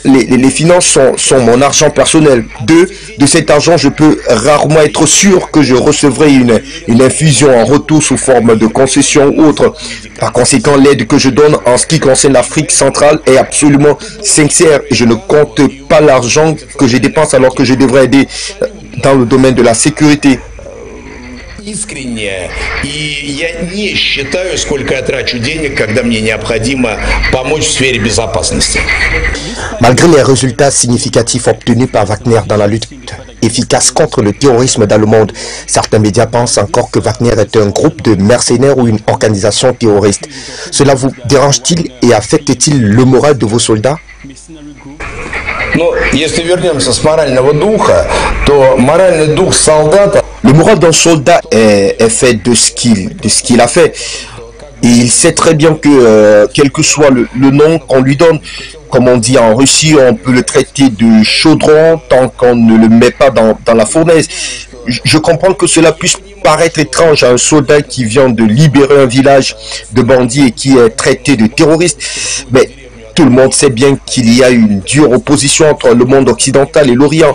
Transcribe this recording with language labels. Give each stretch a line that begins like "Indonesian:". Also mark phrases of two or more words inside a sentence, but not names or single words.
French: les finances sont mon argent personnel. 2, de cet argent, je peux rarement être sûr que je recevrai une infusion en retour sous forme de concession ou autre. Par conséquent, l'aide que je donne en ce qui concerne l'Afrique centrale est absolument sincère et je ne compte pas l'argent que je dépense alors que je devrais aider dans le domaine de la sécurité.
Russian: Искренне, и я не считаю, сколько я трачу денег, когда мне необходимо помочь в сфере безопасности.
French: Malgré les résultats significatifs obtenus par Wagner dans la lutte efficace contre le terrorisme dans le monde, certains médias pensent encore que Wagner est un groupe de mercenaires ou une organisation terroriste. Cela vous dérange-t-il et affecte-t-il le moral de vos soldats?
Russian: Но если вернемся с морального духа, то моральный дух солдата.
French: Le moral d'un soldat est fait de ce qu'il a fait. Et il sait très bien que, quel que soit le nom qu'on lui donne, comme on dit en Russie, on peut le traiter de chaudron tant qu'on ne le met pas dans la fournaise. Je comprends que cela puisse paraître étrange à un soldat qui vient de libérer un village de bandits et qui est traité de terroriste, mais tout le monde sait bien qu'il y a une dure opposition entre le monde occidental et l'Orient.